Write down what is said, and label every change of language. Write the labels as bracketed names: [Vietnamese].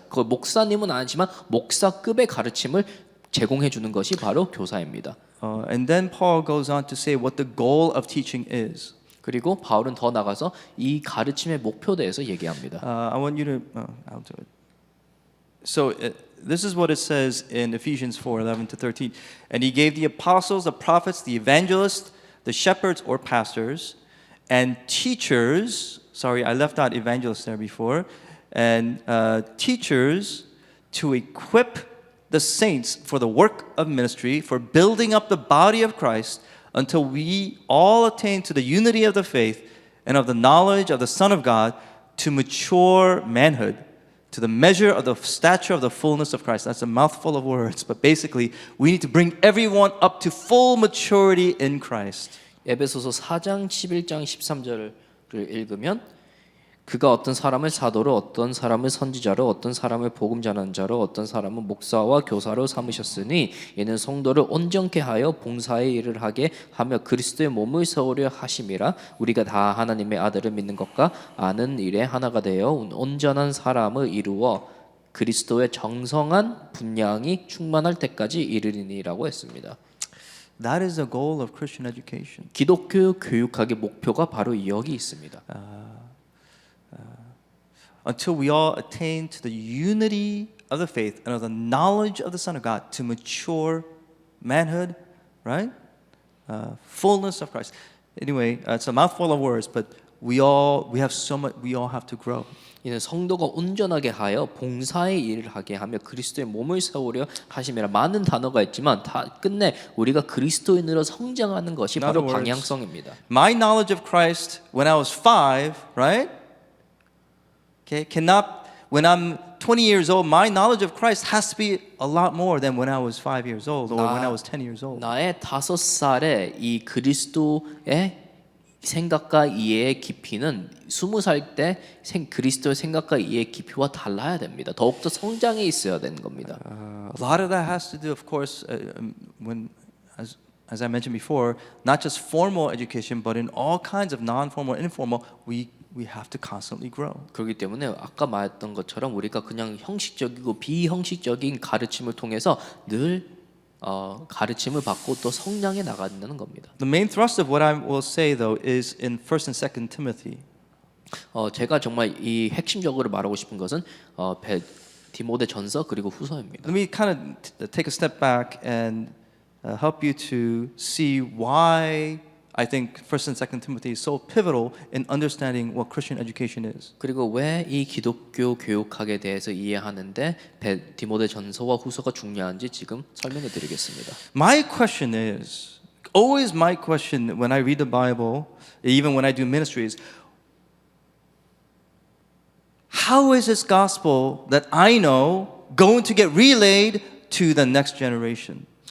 [Korean] 그 목사님은 아니지만 목사급의 가르침을 제공해 주는 것이 바로 교사입니다. [English] And then Paul goes on to say what the goal of teaching is. [Korean] 그리고 바울은 더 나가서 이 가르침의 목표에 대해서 얘기합니다. [English] I want you to. I'll do it. So this is what it says in Ephesians 4:11-13. And he gave the apostles, the prophets, the evangelists, the shepherds or pastors, and teachers. Sorry, I left out evangelists there before. And teachers to equip the saints for the work of ministry, for building up the body of Christ, until we all attain to the unity of the faith and of the knowledge of the Son of God, to mature manhood, to the measure of the stature of the fullness of Christ. That's a mouthful of words, but basically we need to bring everyone up to full maturity in Christ. [Korean] 에베소서 4장 11장 13절을 읽으면 그가 어떤 사람을 사도로 어떤 사람을 선지자로 어떤 사람을 복음 전하는 자로 어떤 사람은 목사와 교사로 삼으셨으니 이는 성도를 온전케 하여 봉사의 일을 하게 하며 그리스도의 몸을 세우려 하심이라. 우리가 다 하나님의 아들을 믿는 것과 아는 일에 하나가 되어 온전한 사람을 이루어 그리스도의 정성한 분량이 충만할 때까지 이르리니라고 했습니다. [English] That is the goal of Christian education. [Korean] 기독교 교육학의 목표가 바로 여기 있습니다. [English] Until we all attain to the unity of the faith and of the knowledge of the Son of God, to mature manhood, right? Fullness of Christ. Anyway, it's a mouthful of words, but we all have to grow. [Korean] 이는 성도가 온전하게 하여 봉사의 일을 하게 하며 그리스도의 몸을 세우려 하심이라. 많은 단어가 있지만 다 끝내 우리가 그리스도인으로 성장하는 것이 바로 방향성입니다. [English] My knowledge of Christ when I was 5, right? Okay, cannot when I'm 20 years old, my knowledge of Christ has to be a lot more than when I was 5 years old or when I was 10 years old. [Korean] 나의 5살의 이 그리스도의 생각과 이해의 깊이는 20살 때 그리스도의 생각과 이해의 깊이와 달라야 됩니다. 더욱더 성장해 있어야 되는 겁니다. [English] A lot of that has to do, of course, when as I mentioned before, not just formal education, but in all kinds of non-formal, informal, we have to constantly grow. [Korean] 그렇기 때문에 아까 말했던 것처럼 우리가 그냥 형식적이고 비형식적인 가르침을 통해서 늘 가르침을 받고 또 성장해 나간다는 겁니다. [English] The main thrust of what I will say though is in 1st and 2nd Timothy. [Korean] 제가 정말 이 핵심적으로 말하고 싶은 것은 디모데 전서 그리고 후서입니다. [English] Let me kind of take a step back and help you to see why I think 1st and 2nd Timothy is so pivotal in understanding what Christian education is. [Korean] 그리고 왜 이 기독교 교육학에 대해서 이해하는데 디모데 전서와 후서가 중요한지 지금 설명해 드리겠습니다. [English] My question is, always my question when I read the Bible, even when I do ministry is, how is this gospel that I know going to get relayed to the next generation?